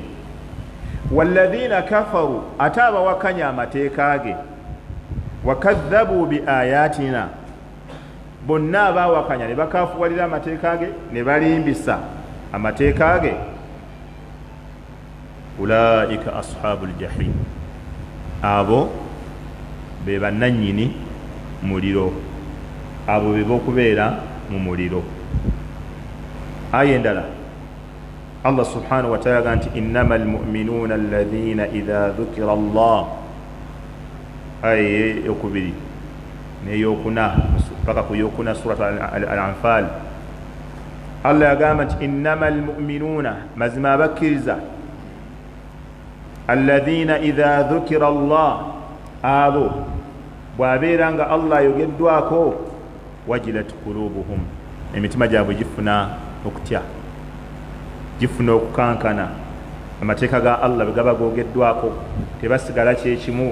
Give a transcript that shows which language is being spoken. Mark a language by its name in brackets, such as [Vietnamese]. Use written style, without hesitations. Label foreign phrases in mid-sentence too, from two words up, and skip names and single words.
[Arabic] والذين كفروا, [Ganda] ate abawakanya amateeka ge, [Arabic] وكذبوا بآياتنا, [Ganda] bonna abawakanya ne bakafuwalira amateeka ge ne balimbisa amateeka ge, [Arabic] أولئك أصحاب الجحيم, [Ganda] abo be bannannyini muliro, abo be bokubeera mu muliro. Aya endala [Arabic] الله سبحانه وتعالى [Ganda] ganti [Arabic] إنما المؤمنون الذين إذا ذكر الله, [Ganda] aya yokubiri neyokuna paka ku yokuna surat al-Anfal. Allah yagamba nti [Arabic] إنما المؤمنون, [Ganda] mazima abakkiriza, [Arabic] الذين إذا ذكر الله, [Ganda] abo bwabeera nga Allah ayogeddwako, [Arabic] وجلت قلوبهم, [Ganda] emitima gyabwe gifuna okutya, gifuna okukankana, amateeka ga Allah bwe gaba googeddwako tebasigala kyekimu.